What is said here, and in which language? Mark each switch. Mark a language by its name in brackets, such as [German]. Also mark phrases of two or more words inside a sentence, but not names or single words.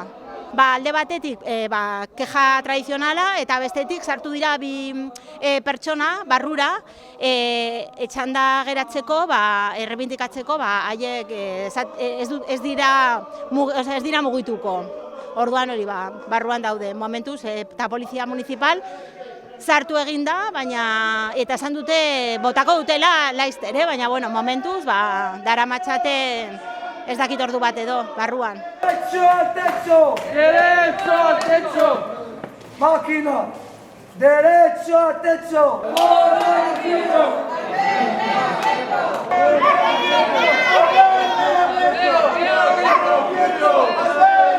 [Basque] Alde batetik keja tradizionala eta bestetik sartu dira bi pertsona barrura etxanda geratzeko, errebindikatzeko haiek ez dira mugituko. Orduan hori barruan daude momentuz eta polizia municipal sartu egin da, baina eta esan dute botako dutela laizter, baina momentuz daramatzaten ez dakit ordu bat edo, barruan. [Spanish] Derecho al techo! Derecho al techo! Máquina! Derecho al techo! ¡Derecho al techo!